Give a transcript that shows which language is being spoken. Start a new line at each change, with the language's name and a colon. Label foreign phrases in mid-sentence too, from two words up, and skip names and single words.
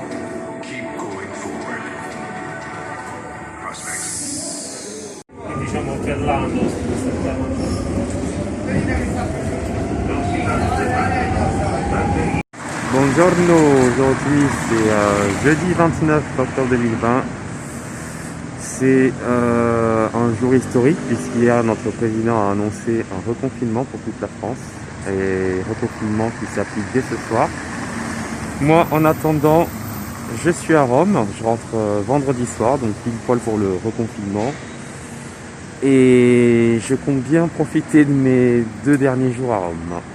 English: Keep going forward. Prospects.
Italian: Diciamo che l'anno
French: Buongiorno, aujourd'hui c'est jeudi 29 octobre 2020. C'est un jour historique puisqu'hier notre président a annoncé un reconfinement pour toute la France. Et reconfinement qui s'applique dès ce soir. Moi en attendant je suis à Rome, je rentre vendredi soir, donc pile poil pour le reconfinement, et je compte bien profiter de mes 2 derniers jours à Rome.